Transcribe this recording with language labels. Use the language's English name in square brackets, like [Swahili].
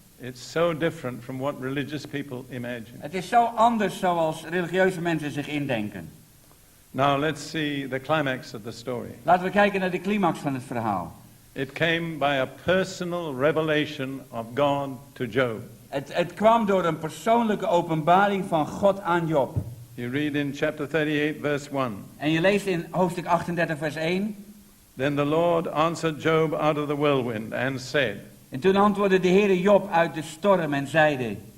[English] It's so different from what religious people imagine. [Dutch] Het is zo anders zoals religieuze mensen zich indenken. [English] Now let's see the climax of the story. [Dutch] Laten we kijken naar de climax van het verhaal. [English] It came by a personal revelation of God to Job. [Dutch] Het kwam door een persoonlijke openbaring van God aan Job. [English] You read in chapter 38 verse 1. [Dutch] En je leest in hoofdstuk 38 vers 1. [English] Then the Lord answered Job out of the whirlwind and said. [Dutch] En toen antwoordde de Heere Job uit de storm en zeide.